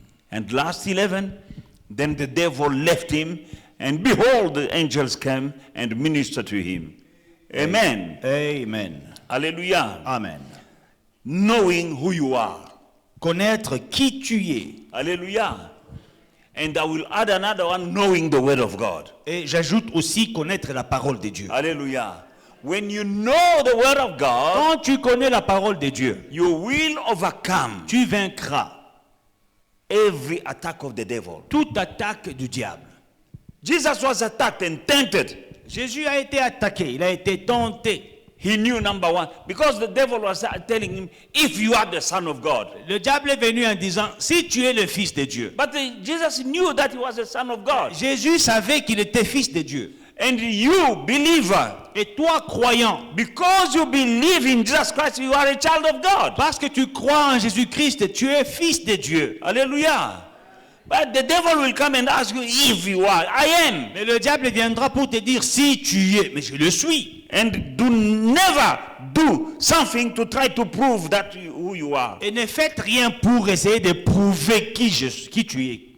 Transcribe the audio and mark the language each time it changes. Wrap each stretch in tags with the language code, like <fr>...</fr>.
<en>And last 11, then the devil left him, and behold, the angels came and ministered to him. Amen. Amen. Hallelujah. Amen. Knowing who you are.</en> <fr>Connaître qui tu es.</fr> <en>Hallelujah. And I will add another one, knowing the word of God.</en> <fr>Et j'ajoute aussi connaître la parole de Dieu.</fr> <en>Hallelujah. When you know the word of God,</en> <fr>Quand tu connais la parole de Dieu,</fr> <en>you will overcome</en> <fr>tu vaincras</fr> <en>every attack of the devil.</en> <fr>toute attaque du diable.</fr> <en>Jesus was attacked and tempted.</en> <fr>Jésus a été attaqué, il a été tenté.</fr> <en>He knew, number one, because the devil was telling him, "If you are the Son of God."</en> <fr>Le diable est venu en disant, si tu es le fils de Dieu.</fr> <en>But Jesus knew that he was the Son of God.</en> <fr>Jésus savait qu'il était fils de Dieu.</fr> <en>And you, believer,</en> <fr>Et toi, croyant,</fr> <en>because you believe in Jesus Christ, you are a child of God.</en> <fr>parce que tu crois en Jésus-Christ, tu es fils de Dieu.</fr> <en>Hallelujah. But the devil will come and ask you if you are. I am.</en> <fr>Mais le diable viendra pour te dire, si tu es, mais je le suis.</fr> <en>And never do something to try to prove that who you are.</en> <fr>Et ne faites rien pour essayer de prouver qui tu es.</fr>